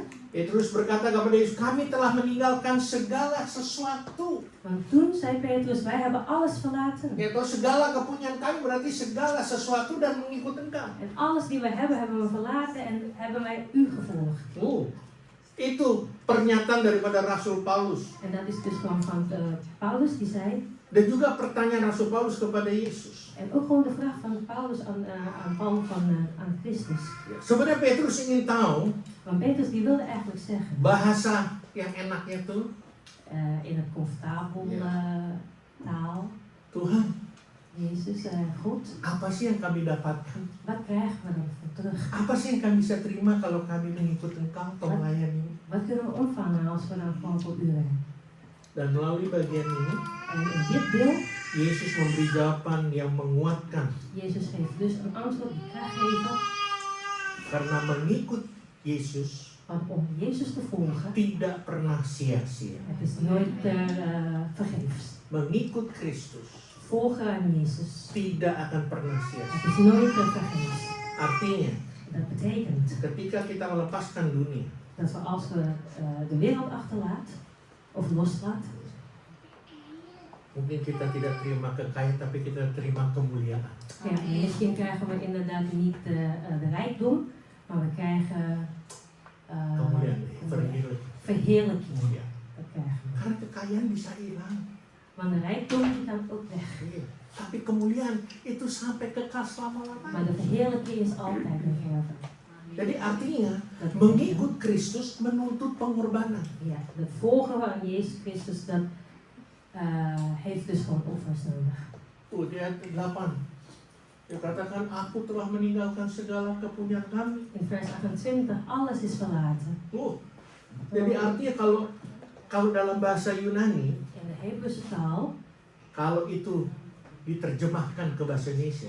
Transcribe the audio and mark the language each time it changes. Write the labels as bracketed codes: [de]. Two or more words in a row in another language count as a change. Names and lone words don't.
[id] Petrus berkata kepada Yesus, kami telah meninggalkan segala sesuatu. [nl] Want toen zei Petrus, wij hebben alles verlaten. [id] Yaitu segala kepunyaan kami berarti segala sesuatu dan mengikut engkau. [nl] En alles die we hebben we verlaten en hebben wij u gevolgd. [id] Itu pernyataan daripada Rasul Paulus. [nl] En dat is dus gewoon van Paulus die zei, [id] Dan juga pertanyaan Rasul Paulus kepada Yesus. [nl] En ook gewoon de vraag van Paulus aan Paul aan Christus. [id] Sebenarnya Petrus ingin tahu [nl] Want Petrus die wilde eigenlijk zeggen, [id] bahasa yang enaknya tuh, [nl] in het comfortabel taal, [id] Tuhan, [nl] Jezus, God, [id] apa sih yang kami dapatkan? [nl] wat krijgen we dan voor terug? [id] Apa sih yang kami bisa terima kalau kami mengikut Engkau atau melayani? [nl] Wat kunnen we ontvangen als we dan gewoon voor u werken? [id] Dan melalui bagian ini, [nl] En in dit deel, [id] Yesus memberi jawaban yang menguatkan. [nl] Jezus geeft dus een antwoord die kracht geven, [id] Karena mengikut Yesus [nl] want om Jezus te volgen, [id] tidak pernah sia-sia. [nl] het is nooit vergeefs. [id] Mengikut Kristus [nl] Volgen aan Jezus, [id] tidak akan pernah [nl] het [id] sia-sia. [nl] is nooit vergeefs. [id] Artinya, [nl] Dat betekent [id] ketika kita melepaskan dunia, [nl] dat we als we de wereld achterlaat, of loslaat, [id] mungkin kita tidak terima kekayaan, tapi kita terima kemuliaan. [nl] ja, misschien krijgen we inderdaad niet de rijkdom, maar we krijgen [id] Kemuliaan, verheerlijking. [nl] verheerlijking. [id] Ya. [nl] Dat krijgen we. [id] Karena kekayaan bisa hilang, [nl] Want de rijkdom die kan ook weg. [id] iya. Tapi kemuliaan itu sampai kekal [nl] Maar [id] selama-lamanya. [nl] de verheerlijking is altijd een verder. [id] Jadi artinya, [nl] Dat [id] mengikut Kristus menuntut pengorbanan. [nl] ja, het volgen aan Jezus Christus, dat heeft dus gewoon offers nodig. [id] Tuh, di ayat 8. Dia katakan, aku telah meninggalkan segala kepunyaan kami. [nl] In vers 28, alles is verlaten. [id] Tuh, jadi artinya kalau dalam bahasa Yunani, [nl] In de Hebreeuwse taal, [id] kalau itu diterjemahkan ke bahasa Indonesia,